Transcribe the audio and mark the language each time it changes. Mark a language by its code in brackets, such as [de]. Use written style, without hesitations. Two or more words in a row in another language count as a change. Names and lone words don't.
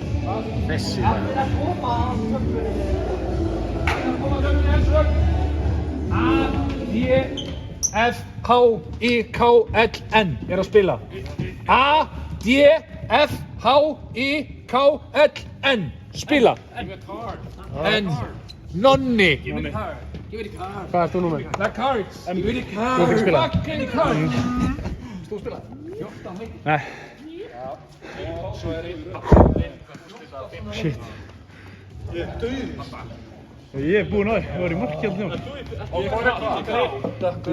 [is] A-D-F-H-I-K-L-N er að spila. A-D-F-H-I-K-L-N spila. En Nonni. Hvað ert þú númer? [en] The cards. [is] Þú ert ekki að spila? [en] Fucking cards. [is] Nei. Og svo er einn úrslita. Shit. Ég er búinn á því, ég var í marki alltaf njá. Og hvað er það?